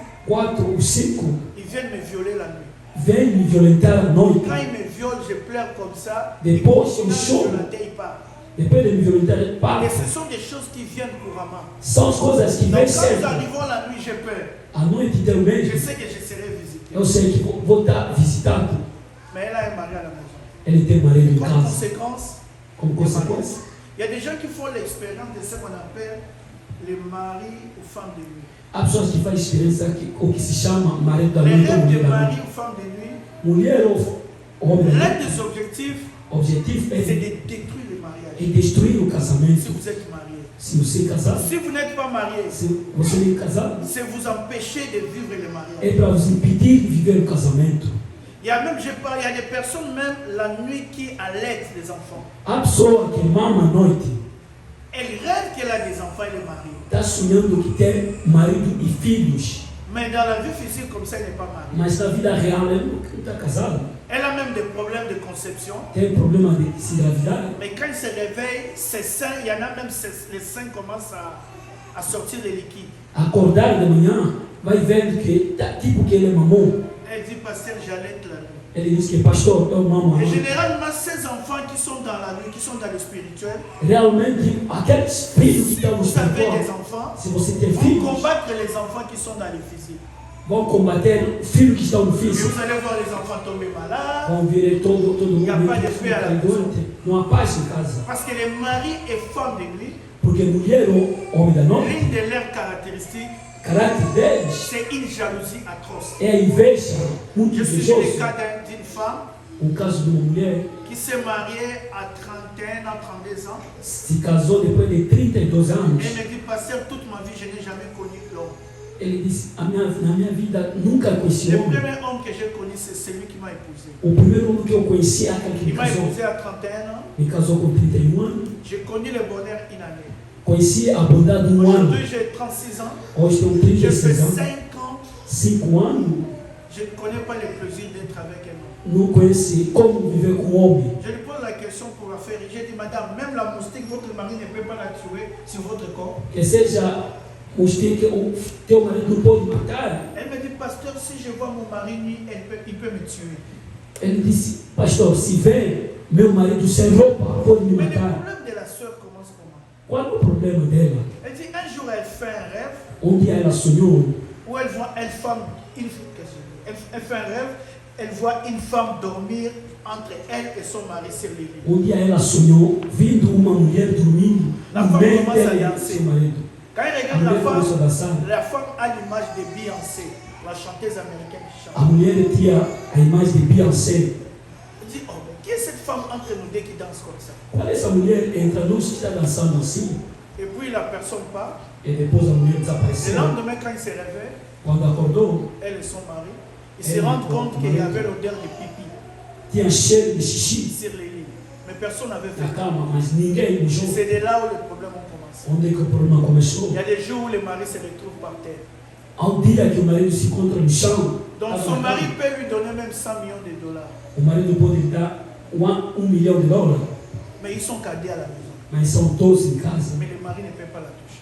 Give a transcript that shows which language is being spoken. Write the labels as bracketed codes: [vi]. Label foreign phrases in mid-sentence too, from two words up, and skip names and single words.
[fr] 4 ou 5, Ils viennent me violer la nuit. [pt] vem me violentar à noite. [fr] Quand ils me violent, je pleure comme ça. [pt] Depois [fr] Et [pt] eu [fr] quand [pt] choro. [fr] je la taille pas. [pt] Depois de me violentar, ele [fr] Et [pt] passa. [fr] ce sont des choses qui viennent couramment. [pt] São as coisas que [fr] Donc [pt] vêm [fr] quand nous [pt] sempre. [fr] arrivons la nuit, j'ai peur. [pt] À noite [fr] Je [pt] também, [fr] sais que je serai visité. [pt] eu sei que vou estar visitando. [fr] Mais elle a un mari à la maison. [pt] Ele tem marido em [fr] Comme [pt] casa. [fr] conséquence, [pt] Como consequência, [fr] il y a des gens qui font l'expérience de ce qu'on appelle les maris ou femmes de nuit. [pt] há pessoas que fazem experiência que, o que se chama marido da [fr] Les [pt] noite ou [fr] rêves de [pt] mulher da [fr] mari [pt] noite. [fr] ou femme de nuit, [pt] Mulher ou homem, [fr] l'un des objectifs, [pt] objetivo [fr] c'est [pt] é [fr] de détruire le mariage. [pt] e destruir o [fr] Si [pt] casamento. [fr] vous êtes marié. [pt] Se você é casado, [fr] Si vous n'êtes pas marié, [pt] se você é casado, [fr] c'est vous empêcher de vivre le mariage. [pt] é para vos impedir de viver o casamento. [fr] Il y a même, il y a des personnes même la nuit qui allaitent des enfants. [pt] Há pessoa que mama à noite, [fr] Elle rêve qu'elle a des enfants et le mari. [pt] está sonhando que tem marido e filhos, [fr] Mais dans la vie physique comme ça, elle n'est pas mariée. [pt] mas na vida real ela não está casada. [fr] Elle a même des problèmes de conception. [pt] Tem problema de se engravidar. [fr] Mais quand elle se réveille, ses seins, il y en a même, les seins commencent à sortir des liquides. [pt] Acordar de manhã, vai vendo que tá, tipo que ele mamou. [fr] Elle dit, pasteur, j'allaite la nuit. [pt] Ele diz que pastor, eu mamo à [fr] Et [pt] noite. [fr] généralement, ces enfants qui sont dans la nuit, qui sont dans le spirituel, [pt] Realmente, aqueles filhos que estão no [fr] vous avez des [pt] espiritual, [fr] enfants, [pt] se você tem [fr] vont [pt] filhos, [fr] combattre les enfants qui sont dans le physique. [pt] vão combater filhos que estão no [fr] Et [pt] físico. [fr] vous allez voir les enfants tomber malades, [pt] Vão vir todo mundo E a paz de fé [fr] à la [pt] doente. Não há paz em casa. [fr] parce que les maris et femmes de nuit, [pt] Porque mulher ou homem da noite, [fr] l'une de leurs caractéristiques, [pt] caráter deles [fr] c'est une jalousie atroce. [pt] é a inveja muito [fr] Je suis [pt] invejosa. [fr] le cas d'une femme [pt] O caso de uma mulher [fr] qui s'est mariée à 31 ans, 32 ans. [pt] se casou depois de 32 anos. [fr] Elle me dit, pasteur, toute ma vie, je n'ai jamais connu l'homme. [pt] Ele disse, na minha vida nunca conheci [fr] Le [pt] homem. [fr] premier homme que j'ai connu, c'est celui qui m'a épousé. [pt] O primeiro homem que eu conheci é aquele que [fr] Il [pt] me [fr] m'a [pt] casou. [fr] épousé à 31 ans. [pt] Me casou com 31 anos. [fr] J'ai connu le bonheur une année. [pt] Conheci a bondade ano. [fr] Aujourd'hui, j'ai 36 ans. [pt] Hoje tenho [fr] J'ai fait [pt] 36 anos. [fr] 5 ans. [pt] 5 anos. [fr] Je ne connais pas le plaisir d'être avec un homme. [pt] Não conheci como viver com um homem. [fr] Je lui pose la question pour la faire. J'ai dit, madame, même la moustique, votre mari ne peut pas la tuer sur votre corps. [pt] Que seja o que o teu marido não pode matar. [fr] Elle me dit, pasteur, si je vois mon mari nu, il peut me tuer. [pt] Ele disse, pastor, se vem meu marido sem roupa, pode me [fr] Mais le [pt] matar. [fr] problème de la sœur commence comment? [pt] Qual é o problema dela? [fr] Elle dit, un jour, elle fait un rêve [pt] Um dia ela sonhou [fr] où elle voit une femme, elle fait un rêve, elle voit une femme dormir entre elle et son mari sur le lit. [pt] Um dia ela sonhou vindo uma mulher dormindo [fr] La [pt] no [fr] femme [pt] meio [fr] commence à [pt] dela e [fr] danser. [pt] seu marido. [fr] Quand elle [pt] A [fr] regarde [pt] mulher começou a dançar. [fr] la femme a l'image de Beyoncé, la chanteuse américaine qui chante. [pt] A mulher tinha a imagem de Beyoncé. [fr] Elle dit, oh, mais qui est cette femme entre nous deux qui danse comme ça? [pt] Qual é essa mulher entre nós que está dançando assim? [fr] Et puis la personne part. [pt] E depois a mulher [fr] Le [pt] desapareceu. [fr] lendemain, quand il se réveille, [pt] Quando acordou, [fr] elle et son mari, ils se rendent compte qu'il y avait l'odeur de pipi [pt] tinha cheiro de xixi [fr] sur les lits. Mais personne n'avait [pt] na [fr] fait. [pt] cama, mas ninguém mijou. [fr] C'est de là où les problèmes ont commencé. [pt] Onde é que o problema começou? [fr] Il y a des jours où le mari se retrouve par terre. [pt] Há um dia que o marido se encontra no chão. [fr] Donc [pt] estava [fr] son [pt] na [fr] mari [pt] cama. [fr] peut lui donner même 100 millions de dollars. [pt] O marido pode lhe dar $1 milhão, [fr] Mais ils sont cadés à la maison. [pt] mas são 12 em casa. [fr] Mais le mari ne peut pas la toucher.